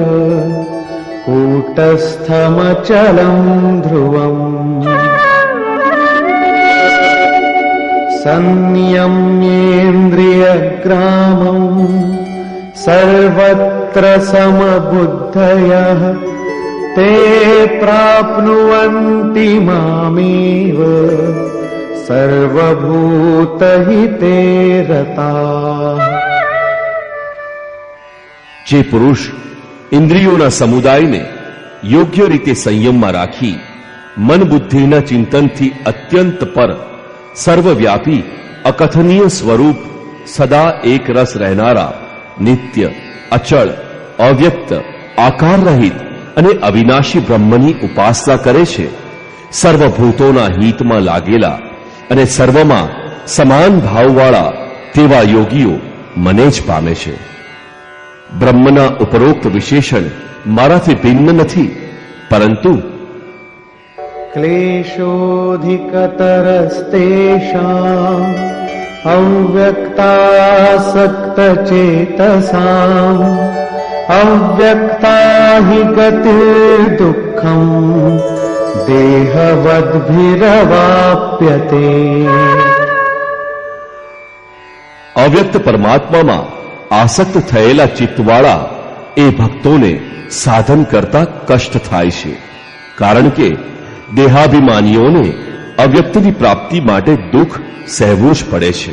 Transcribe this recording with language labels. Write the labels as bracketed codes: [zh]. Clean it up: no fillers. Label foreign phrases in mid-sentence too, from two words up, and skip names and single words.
[sa] कूटस्थमचलं ध्रुवम् संयम्येन्द्रियग्रामम् सर्वत्र समबुद्धयः ते प्राप्नुवन्ति मामेव सर्वभूतहिते रताः. [gu] જે પુરુષ ઇન્દ્રિયોના સમુદાયને યોગ્ય રીતે સંયમમાં રાખી મન બુદ્ધિના ચિંતનથી અત્યંત પર સર્વવ્યાપી અકથનીય સ્વરૂપ સદા એક રસ રહેનારા નિત્ય અચળ અવ્યક્ત આકાર રહિત અને અવિનાશી બ્રહ્મની ઉપાસના કરે છે, સર્વભૂતોના હિતમાં લાગેલા અને સર્વમાં સમાન ભાવવાળા તેવા યોગીઓ મને જ પામે છે. બ્રહ્મના ઉપરોક્ત વિશેષણ મારાથી ભિન્ન નથી, પરંતુ [sa] क्लेशोऽधिकतरस्तेषाम् अव्यक्तासक्तचेतसाम् अव्यक्ता हि गतिर्दुःखम् देहवद्भिरवाप्यते. [gu] અવ્યક્ત પરમાત્મામાં આસક્ત થયેલા ચિત્તવાળા એ ભક્તોને સાધન કરતા કષ્ટ થાય છે, કારણ કે દેહાભિમાનીઓને અવ્યક્તની પ્રાપ્તિ માટે દુઃખ સહેવું જ પડે છે.